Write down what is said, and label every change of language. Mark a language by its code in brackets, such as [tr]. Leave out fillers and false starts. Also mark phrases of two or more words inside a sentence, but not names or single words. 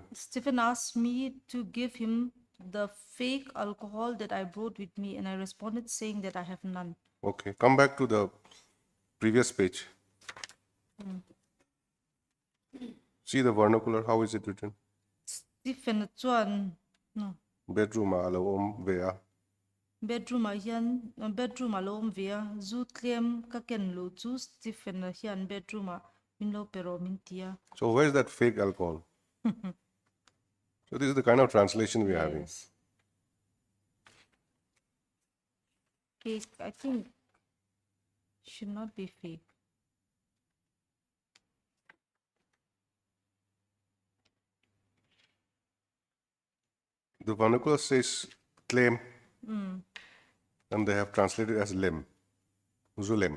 [en] Stephen asked me to give him the fake alcohol that I brought with me, and I responded saying that I have none. okay, come back to the previous page. See the vernacular, how is it written? [lus] Stephen chuan no Bedroom alo vea. [en] bedroom a hian bedroom [lus] alom via zu tlem ka ken lu chu Stephen a hian bedroom a min lo pero min tia. [en] So where's that fake alcohol? So this is the kind of translation we're having. Yes. Fake, I think should not be fake. The vernacular says claim, and they have translated as lem, zulem.